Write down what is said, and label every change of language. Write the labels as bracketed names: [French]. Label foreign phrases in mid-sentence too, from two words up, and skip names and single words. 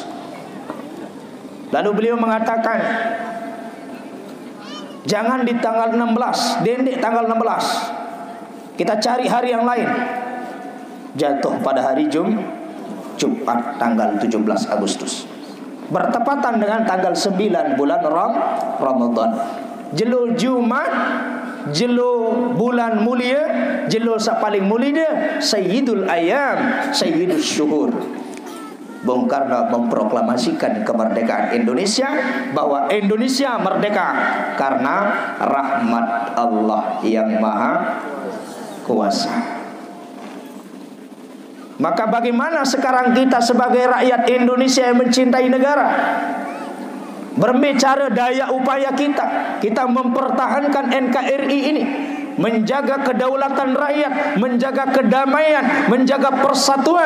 [Indonesian] Lalu beliau mengatakan, jangan di tanggal 16, dendek tanggal 16. Kita cari hari yang lain. Jatuh pada hari Jumat tanggal 17 Agustus. Bertepatan dengan tanggal 9 bulan Ramadan. [Sasak] Jelo Jumat, jelo [Indonesian] bulan mulia, [Sasak] jelo [Indonesian] paling mulia, [Arabic] سيد الأيام، سيد الشهور. [Indonesian] Bung Karno memproklamasikan kemerdekaan Indonesia, bahwa Indonesia merdeka karena rahmat Allah yang Maha Kuasa. Maka bagaimana sekarang kita sebagai rakyat Indonesia yang mencintai negara, berbicara daya upaya kita mempertahankan NKRI ini, menjaga kedaulatan rakyat, menjaga kedamaian, menjaga persatuan.